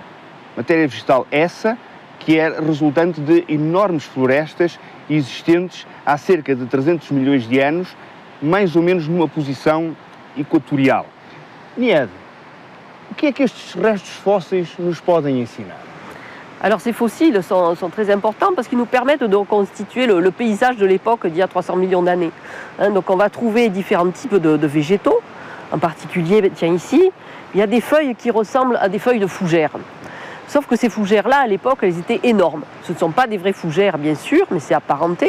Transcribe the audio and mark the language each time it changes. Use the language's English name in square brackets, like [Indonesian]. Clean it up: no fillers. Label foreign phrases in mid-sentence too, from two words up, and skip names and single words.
[Portuguese] Matéria vegetal essa que é resultante de enormes florestas existentes há cerca de 300 milhões de anos, mais ou menos numa posição equatorial. Nied, o que é que estes restos fósseis nos podem ensinar? [French] Alors ces fossiles sont très importants parce qu'ils nous permettent de reconstituer le paysage de l'époque d'il y a 300 millions d'années. Donc on va trouver différents types de végétaux. En particulier, tiens ici, il y a des feuilles qui ressemblent à des feuilles de fougères. Sauf que ces fougères-là, à l'époque, elles étaient énormes. Ce ne sont pas des vraies fougères, bien sûr, mais c'est apparenté.